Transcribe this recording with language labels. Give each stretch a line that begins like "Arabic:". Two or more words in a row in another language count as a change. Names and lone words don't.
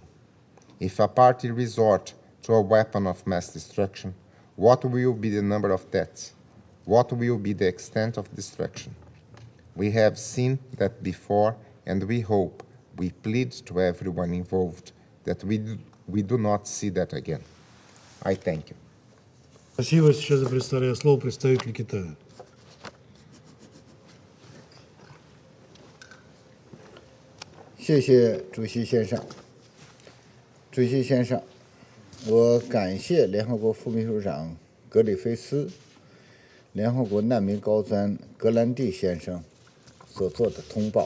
English: If a party resort to a weapon of mass destruction, what will be the number of deaths? What will be the extent of destruction? We have seen that before, and we hope, we plead to everyone involved that we do not see that again. I thank you.
Russian: Спасибо. Сейчас я предоставляю слово представителю Китая.
Chinese: 谢谢主席先生。主席先生，我感谢联合国副秘书长格里菲斯、联合国难民高专格兰蒂先生所做的通报。